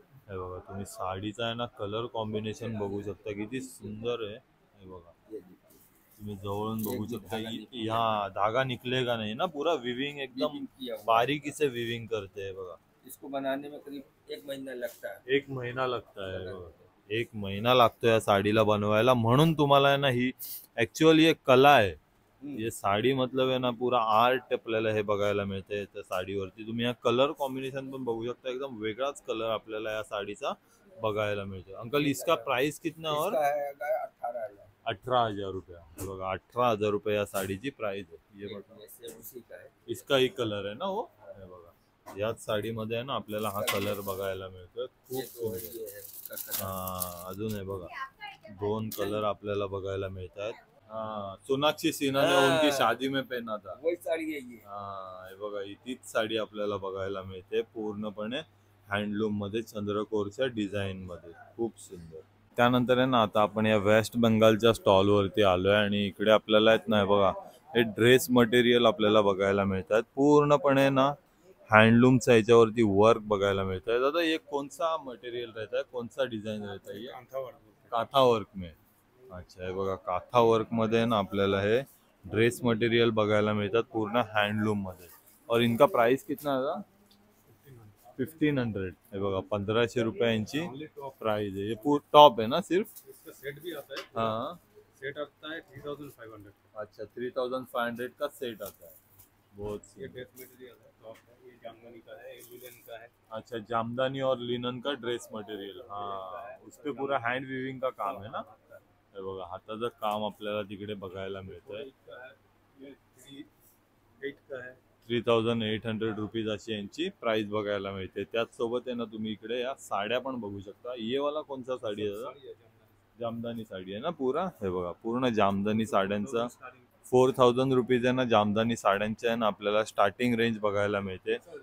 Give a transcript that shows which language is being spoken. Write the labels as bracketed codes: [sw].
[mr] हे बघा, तुम्ही साडीचा आहे ना कलर कॉम्बिनेशन बघू शकता किती सुंदर आहे. हे बघा, [hi] ये देखिए. [mr] तुम्ही जवळून बघू शकता. [hi] हाँ, धागा निकलेगा नहीं ना, पूरा विविंग एकदम Weaving किया हुआ है. बारीकी से विविंग करते हैं बघा. इसको बनाने में करीब 1 महीना लगता है. 1 महिना लगता है बघा. [mr] 1 महिना लागतो या साडीला बनवायला. म्हणून तुम्हाला आहे ना ही ऍक्च्युअली एक कला आहे. [hi] ये साडी मतलब [mr] आहे ना पूरा आर्ट आपल्याला हे बघायला मिळते त्या साडीवरती. तुम्ही या कलर कॉम्बिनेशन पण बघू शकता. एकदम वेगळाच कलर आपल्याला या साडीचा बघायला मिळतो. [hi] अंकल, इसका प्राइस कितना और? इसका है 18,000. 18,000 रुपये. [mr] बघा, 18,000 रुपये या साडीची प्राइस आहे. [hi] ये बघा, ये उसी का है. इसका ही कलर आहे ना वो. [mr] हे बघा, याच साडीमध्ये आहे ना आपल्याला हा कलर बघायला मिळतोय. खूप सुंदर. [hi] ये है उसका कलर. [mr] हा, अजून आहे बघा, 2 कलर आपल्याला बघायला मिळतात. [hi] हाँ, सोनाक्षी सिन्हा ने उनकी शादी में पहना था. वही साड़ी है ये. [mr] हा, हे बघा, तीच साडी आपल्याला बघायला मिळते. पूर्णपणे हँडलूम मध्ये, चंद्रकोरच्या डिझाईन मध्ये. खूप सुंदर. त्यानंतर आहे ना आता आपण या वेस्ट बेंगालच्या स्टॉलवरती आलोय आणि इकडे आपल्याला येत नाही बघा, हे ड्रेस मटेरियल आपल्याला बघायला मिळतात. पूर्णपणे ना हँडलूमचा याच्यावरती वर्क बघायला मिळत है. [hi] दादा, ये कौन सा मटेरियल रहता है, कौन सा डिजाइन रहता है? ये काथा वर्क में. [mr] अच्छा, हे बघा, काथा वर्क मध्ये ना आपल्याला हे ड्रेस मटेरियल बघायला मिळतात पूर्ण हँडलूम मध्ये. [hi] और इनका प्राइस कितना है? 1500. [mr] हे बघा, 1500 रुपयांची प्राइस है. [hi] ये टॉप है ना सिर्फ? इसका सेट भी आता है. हाँ, सेट आता है 3,500. अच्छा, 3,500 का सेट आता है. बहुत ये ड्रेस मटेरियल है, टॉप है, ये जामदानी का है, ये लिनन का है. अच्छा, जामदानी और लिनन का ड्रेस मटेरियल. हाँ, उस पे पूरा हँड विविंग का काम है ना. [mr] हे बघा, हाताचं काम आपल्याला तिकडे बघायला मिळतंय. [hi] इसका है, ये 3,800 का है. [mr] 3,800 रुपीज अशी यांची प्राइस बघायला मिळते. त्याचसोबत आहे ना तुम्ही इकडे या साड्या पण बघू शकता. ये वाला कोणता साडी आहे? [hi] साड़ी है जामदानी. [mr] जामदानी साडी आहे ना पूरा. हे बघा, पूर्ण जामदानी साड्यांचा 4,000 रुपीज आहे ना जामदानी साड्यांच्या आहे ना आपल्याला स्टार्टिंग रेंज बघायला मिळते.